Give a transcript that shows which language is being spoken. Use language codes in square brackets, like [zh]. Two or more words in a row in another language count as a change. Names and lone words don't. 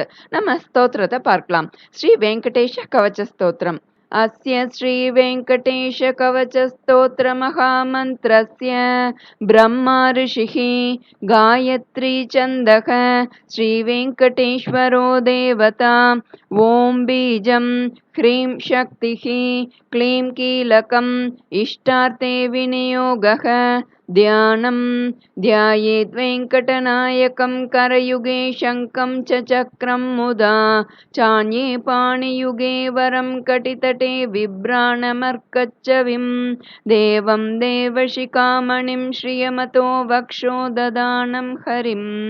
[ta] நம்ம ஸ்தோத்திரத்தை பார்க்கலாம். ஸ்ரீ வெங்கடேஷ கவச்ச ஸ்தோத்திரம். [sa] अस्य श्री वेङ्कटेश कवच स्तोत्र महामन्त्रस्य ब्रह्मा ऋषिः गायत्री छन्दः श्री वेङ्कटेश्वरो देवता ॐ बीजम् ह्रीं शक्तिः क्लीं कीलकम् इष्टार्थे विनियोगः ध्यानं ध्यायेत् वेङ्कटनायकं करयुगे शङ्खं च चक्रं मुदा चान्ये पाणियुगे वरं कटितटे बिभ्राणमर्कच्चविं देवं देवशिखामणिं श्रियमतो वक्षो ददानं हरिं